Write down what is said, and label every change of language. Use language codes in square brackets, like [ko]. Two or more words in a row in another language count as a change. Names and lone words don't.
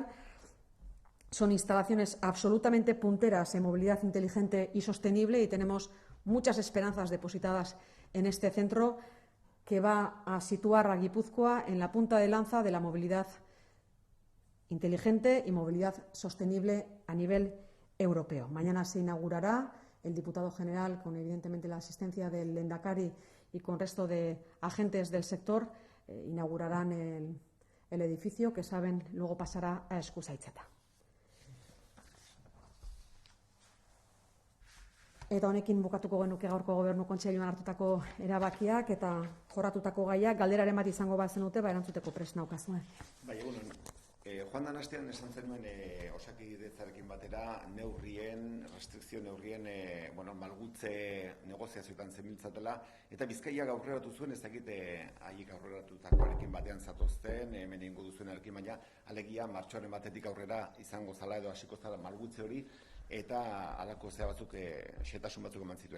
[es] Son instalaciones absolutamente punteras en movilidad inteligente y sostenible, y tenemos muchas esperanzas depositadas en este centro que va a situar a Guipúzcoa en la punta de lanza de la movilidad inteligente y movilidad sostenible a nivel europeo. Mañana se inaugurará. El diputado general, con evidentemente la asistencia del Lehendakari y con el resto de agentes del sector, inaugurarán el edificio, que saben luego pasará a Eskuzaitzeta. [eu] Eta honekin bukatuko genuke gaurko Gobernu Kontseiluan hartutako erabakiak eta jorratutako gaiak. Galderaren bat izango bazenute, erantzuteko prest naukazue. Bai, egunon. Joan dan astean esan zenuen Osakidetzarekin batera restrikzio neurrien malgutze negoziazioetan zebiltzatela, eta Bizkaiak aurreratu zuen, ez dakit haiek aurreratutakoarekin batean zatozten, hemen egingo duzuenarekin, baina alegia martxoaren batetik aurrera izango zala edo hasiko zala malgutze hori, eta halako batzuk xehetasun batzuk eman zituen.